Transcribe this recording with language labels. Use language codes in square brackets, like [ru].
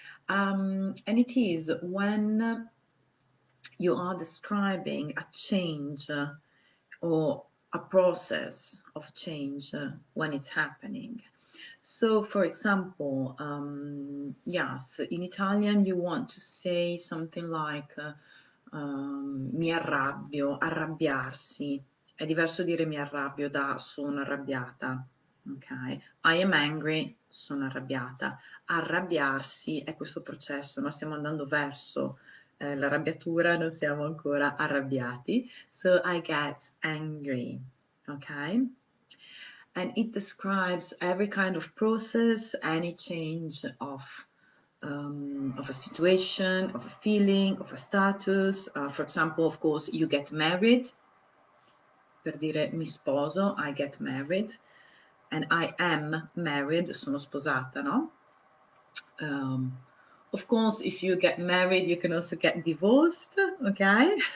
[en] And it is when you are describing a change or a process of change when it's happening. So, for example, yes, in Italian you want to say something like [it] mi arrabbio, arrabbiarsi. È diverso dire mi arrabbio da sono arrabbiata. Ok? [en] I am angry, [it] sono arrabbiata. Arrabbiarsi è questo processo, noi stiamo andando verso l'arrabbiatura, non siamo ancora arrabbiati. [en] So I get angry. Okay? And it describes every kind of process, any change of a situation, of a feeling, of a status. For example, of course, you get married. [it] Per dire mi sposo, [en] I get married. And I am married, [it] sono sposata, no? [en] Of course, if you get married, you can also get divorced, okay?